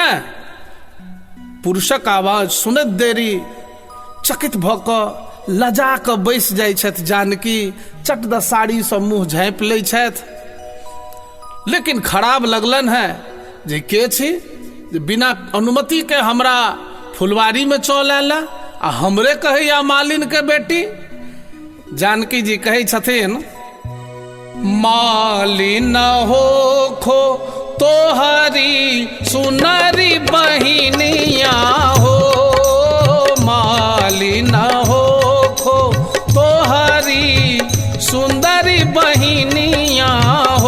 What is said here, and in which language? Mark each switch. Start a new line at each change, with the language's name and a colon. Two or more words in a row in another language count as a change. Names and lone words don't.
Maithili: पुरुषक आवाज सुनैत देरी चकित भऽ कऽ लजा कऽ बैस जाइ छथि जानकी, चट द साड़ी सँ मुँह झाँपि लै छथि। लेकिन खराब लगलनि है जे के छी जे बिना अनुमति के हमरा फुलवारी में चल आयल आ हमरे कहैया मालिन के बेटी। जानकी जी कहै छथिन
Bhojpuri: मालिन होखो तोहरी सुनरी बहिनिया हो, मालिन होखो तोहरी सुंदरी बहिनिया हो।